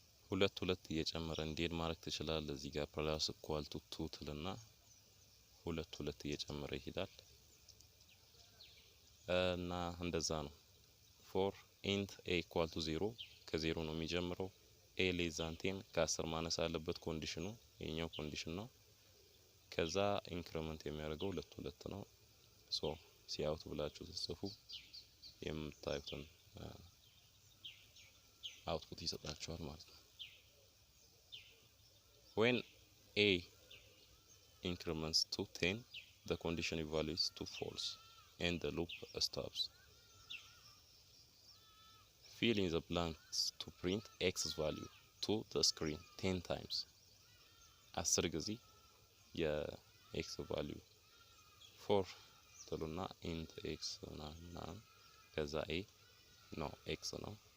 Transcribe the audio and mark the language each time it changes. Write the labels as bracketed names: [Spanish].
[Amharic] ሁለት እየጨመረ እንዲሄድ ማድረግ ትችላለህ። እዚህ ጋር ፕላስ ኢኳል ቱ 2 ትልና ሁለት እየጨመረ ይሄዳል እና እንደዛ ነው። ፎር ኢንት ኤ ኢኳል ቱ 0 ከ0 ነው የሚጀምረው። ኤ ሌስ ዛን 10 ከ10 ማነስ አለበት ኮንዲሽኑ የኛው ኮንዲሽን ነው። ከዛ ኢንክሪመንት የሚያደርገው ሁለት ነው። ሶ ሲአውት ብላችሁ ተጽፉ የምታዩትን አውትፑት ይሰጣችኋል ማለት ነው። [English] When a increments to 10 the condition evaluates to false and the loop stops. Fill in the blanks to print x's value to the screen 10 times. [Amharic] 10 ጊዜ የx value 4 ትሉና int x እና ከዛ a ነው x ነው።